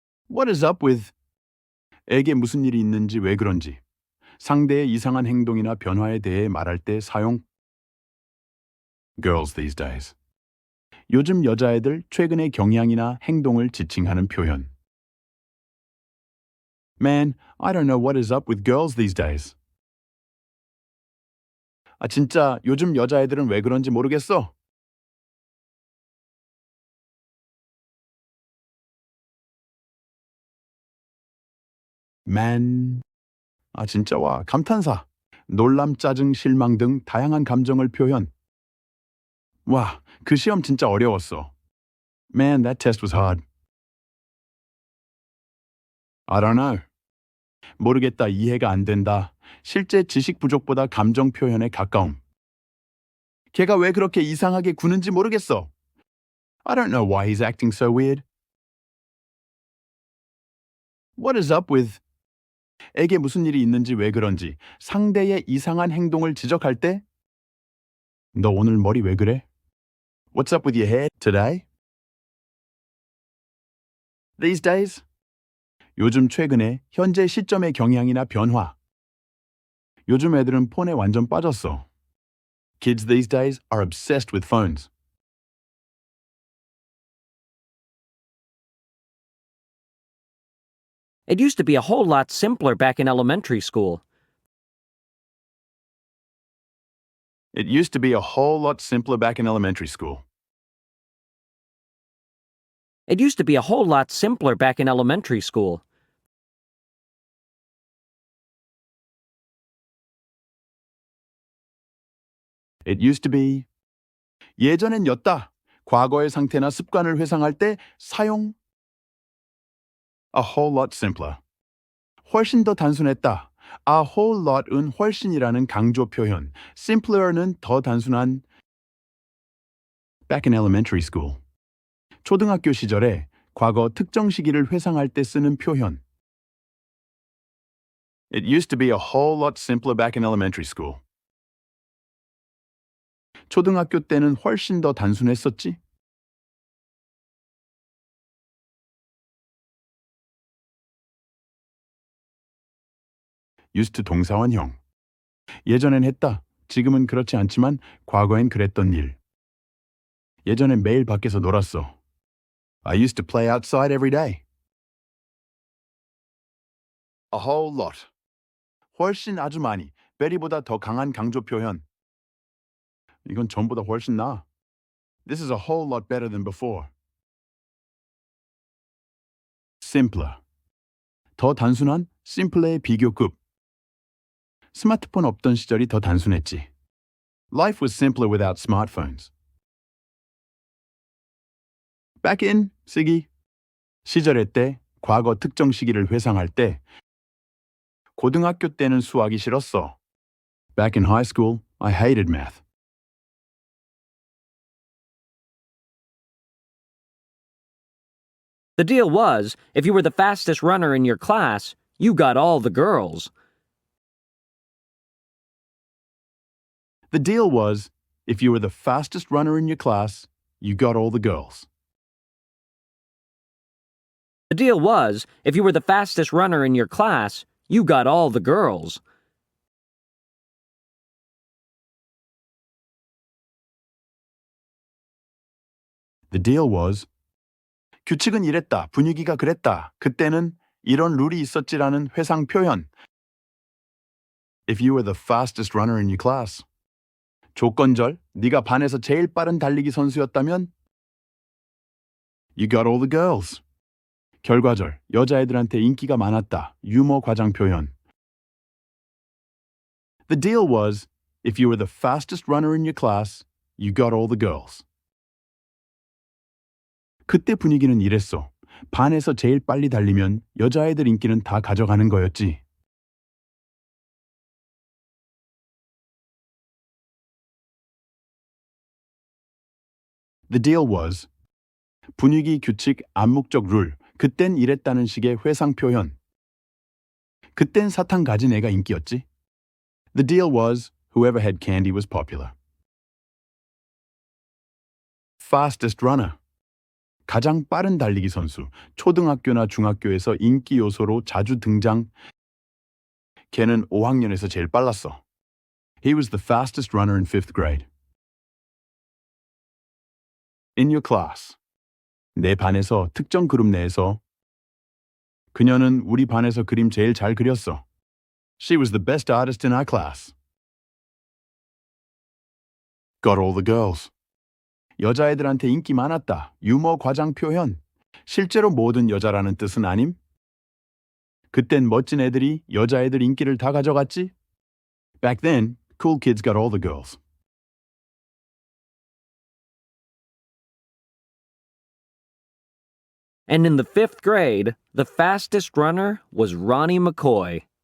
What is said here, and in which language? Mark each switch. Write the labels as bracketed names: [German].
[English] What is up with? [Korean] 에게 무슨 일이 있는지 왜 그런지. 상대의 이상한 행동이나 변화에 대해 말할 때 사용. [English] Girls these days. [Korean] 요즘 여자애들 최근의 경향이나 행동을 지칭하는 표현. [English] Man, I don't know what is up with girls these days. [Korean] 아, 진짜 요즘 여자애들은 왜 그런지 모르겠어. Man. 아, 진짜 와. 감탄사. 놀람, 짜증, 실망 등 다양한 감정을 표현. 와, 그 시험 진짜 어려웠어. [English] Man, that test was hard. I don't know. [Korean] 모르겠다, 이해가 안 된다. 실제 지식 부족보다 감정 표현에 가까움. 걔가 왜 그렇게 이상하게 구는지 모르겠어. [English] I don't know why he's acting so weird. What is up with? [Korean] 에게 무슨 일이 있는지 왜 그런지 상대의 이상한 행동을 지적할 때 너 오늘 머리 왜 그래? [English] What's up with your hair today? These days? [Korean] 요즘 최근에 현재 시점의 경향이나 변화. 요즘 애들은 폰에 완전 빠졌어. [English] Kids these days are obsessed with phones. It used to be a whole lot simpler back in elementary school. It used to be a whole lot simpler back in elementary school. It used to be a whole lot simpler back in elementary school. It used to be. [Korean] 예전엔였다. 과거의 상태나 습관을 회상할 때 사용. [English] A whole lot simpler. [Korean] 훨씬 더 단순했다. A whole lot은 훨씬이라는 강조 표현. Simpler는 더 단순한. [English] Back in elementary school. [Korean] 초등학교 시절에 과거 특정 시기를 회상할 때 쓰는 표현. [English] It used to be a whole lot simpler back in elementary school. [Korean] 초등학교 때는 훨씬 더 단순했었지? [English] used to 동사원형. [Korean] 예전엔 했다. 지금은 그렇지 않지만 과거엔 그랬던 일. 예전엔 매일 밖에서 놀았어. [English] I used to play outside every day. A whole lot. [Korean] 훨씬 아주 많이. very보다 더 강한 강조 표현. 이건 전보다 훨씬 나아. [English] This is a whole lot better than before. simpler. [Korean] 더 단순한 simple의 비교급. 스마트폰 없던 시절이 더 단순했지. [English] Life was simpler without smartphones. Back in [Korean] 쓰기. 시절의 때, 과거 특정 시기를 회상할 때 고등학교 때는 수학이 싫었어. [English] Back in high school, I hated math. The deal was, if you were the fastest runner in your class, you got all the girls. The deal was, if you were the fastest runner in your class, you got all the girls. The deal was, if you were the fastest runner in your class, you got all the girls. The deal was, [Korean] 규칙은 이랬다, 분위기가 그랬다, 그때는 이런 룰이 있었지라는 회상 표현. [English] If you were the fastest runner in your class. [Korean] 조건절, 네가 반에서 제일 빠른 달리기 선수였다면 [English] You got all the girls. [Korean] 결과절, 여자애들한테 인기가 많았다, 유머 과장 표현. [English] The deal was, if you were the fastest runner in your class, you got all the girls. [Korean] 그때 분위기는 이랬어. 반에서 제일 빨리 달리면 여자애들 인기는 다 가져가는 거였지. [English] The deal was, [Korean] 분위기, 규칙, 암묵적 룰, 그땐 이랬다는 식의 회상 표현. 그땐 사탕 가진 애가 인기였지. [English] The deal was, whoever had candy was popular. Fastest runner. [Korean] 가장 빠른 달리기 선수, 초등학교나 중학교에서 인기 요소로 자주 등장. 걔는 5학년에서 제일 빨랐어. [English] He was the fastest runner in 5th grade. In your class. [Korean] 내 반에서 특정 그룹 내에서. 그녀는 우리 반에서 그림 제일 잘 그렸어. [English] She was the best artist in our class. Got all the girls. [Korean] 여자애들한테 인기 많았다. 유머 과장 표현. 실제로 모든 여자라는 뜻은 아님? 그땐 멋진 애들이 여자애들 인기를 다 가져갔지? [English] Back then, cool kids got all the girls. And in the 5th grade, the fastest runner was Ronnie McCoy.